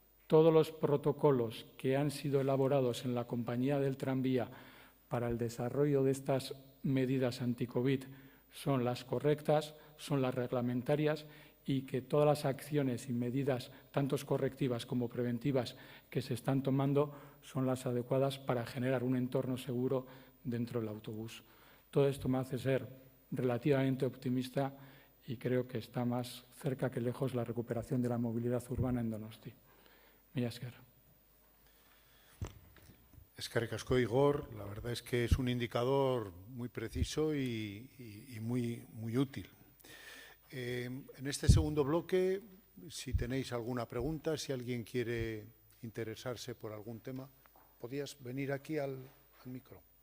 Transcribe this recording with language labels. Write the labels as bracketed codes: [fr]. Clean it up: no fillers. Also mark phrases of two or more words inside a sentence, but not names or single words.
[es] todos los protocolos que han sido elaborados en la compañía del tranvía para el desarrollo de estas medidas anti-COVID son las correctas, son las reglamentarias y que todas las acciones y medidas, tanto correctivas como preventivas, que se están tomando son las adecuadas para generar un entorno seguro dentro del autobús. Todo esto me hace ser relativamente optimista y creo que está más cerca que lejos la recuperación de la movilidad urbana en Donosti. [eu] Mila esker. Eskerrik asko, Igor. [es] La verdad es que es un indicador muy preciso y muy útil. En este segundo bloque, si tenéis alguna pregunta, si alguien quiere interesarse por algún tema, ¿podías venir aquí al micro?